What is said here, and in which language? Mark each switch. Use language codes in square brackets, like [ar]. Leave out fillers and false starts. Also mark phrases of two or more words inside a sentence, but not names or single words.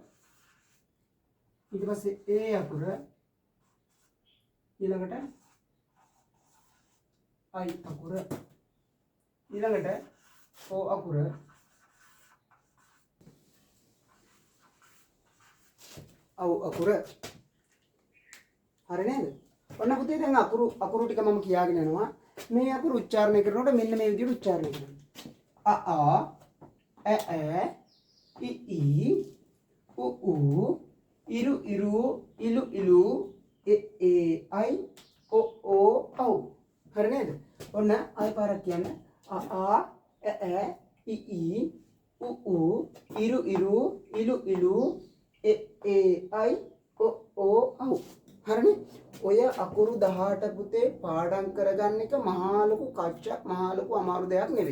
[si] ඊට පස්සේ ඒ අකුර ඊළඟට අයි අකුර ඊළඟට ඕ අකුර අව් අකුර හරි නේද? ඔන්න පුතේ දැන් අකුරු ටික මම කියාගෙන යනවා. මේ අකුරු උච්චාරණය කරනකොට මෙන්න මේ විදිහට උච්චාරණය කරනවා. අ ඈ इ उ इरु इरु इलु इलु ए आई ओ औ හරි නේද? ඔන්න ආය පාරක් කියන්න. අ ඈ इ उ ඉරු ඉරු ඉලු ඉලු ඒ අයි ඕ අව්. හරිනේ? ඔය අකුරු 18 පුතේ පාඩම් කරගන්න එක මහා ලොකු කච්චක් මහා ලොකු අමාරු දෙයක් නෙවෙයි.